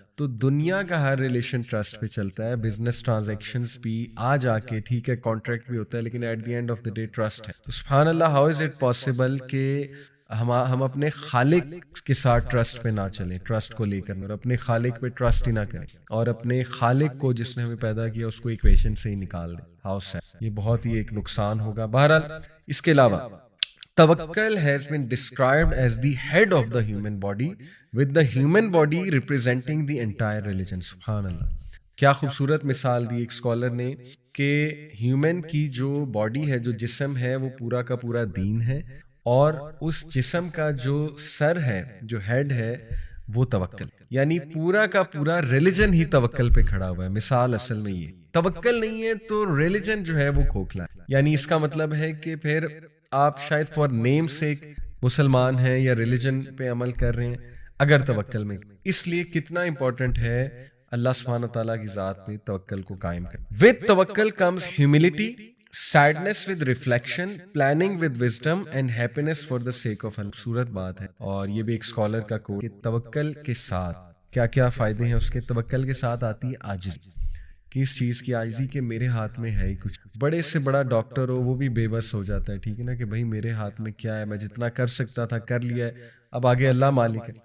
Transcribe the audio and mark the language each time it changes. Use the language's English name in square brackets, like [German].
[Urdu] تو دنیا کا ہر ریلیشن ٹرسٹ پہ چلتا ہے. بزنس ٹرانزیکشنز بھی آ جا کے ٹھیک ہے کانٹریکٹ بھی ہوتا ہے, لیکن [English] at the end of the day [Urdu] trust ہے. تو سبحان اللہ, [English] how is it possible [Urdu] کہ ہم اپنے خالق کے ساتھ ٹرسٹ پہ نہ چلیں, ٹرسٹ کو لے کر, اور اپنے خالق پہ ٹرسٹ ہی نہ کریں, اور اپنے خالق کو جس نے ہمیں پیدا کیا اس کو ایکویشن سے ہی نکال دیں. [English] how sad, [Urdu] یہ بہت ہی ایک نقصان ہوگا. بہرحال اس کے علاوہ [English] توکل has been described as the head of the human body, with the human body representing the entire religion. [Urdu] سبحان اللہ, کیا خوبصورت مثال دی ایک اسکالر نے کہ ہیومن کی جو باڈی ہے, جو جسم ہے, وہ پورا کا پورا دین ہے, اور اس جسم کا جو سر ہے, جو ہیڈ ہے, وہ توکل, یعنی پورا کا پورا ریلیجن ہی توکل پہ کھڑا ہوا ہے. مثال اصل میں یہ توکل نہیں ہے تو ریلیجن جو ہے وہ کھوکھلا ہے. یعنی اس کا مطلب ہے کہ پھر آپ شاید [English] for name [Urdu] سے مسلمان ہیں یا ریلیجن پہ عمل کر رہے ہیں اگر توکل میں. اس لیے کتنا امپورٹنٹ ہے اللہ سبحانہ تعالیٰ کی ذات پہ توکل کو قائم کرنا. [English] with توکل comes humility, sadness with reflection, planning with wisdom and happiness for the sake of Allah. [Urdu] خوبصورت بات ہے, اور یہ بھی ایک اسکالر کا کوٹ کہ توکل کے ساتھ کیا کیا فائدے ہیں اس کے. توکل کے ساتھ آتی ہے عاجزی, کہ اس چیز کی عاجزی کہ میرے ہاتھ میں ہے ہی کچھ. بڑے سے بڑا ڈاکٹر ہو وہ بھی بے بس ہو جاتا ہے, ٹھیک ہے نا, کہ بھائی میرے ہاتھ میں کیا ہے, میں جتنا کر سکتا تھا کر لیا ہے, اب آگے اللہ مالک ہے.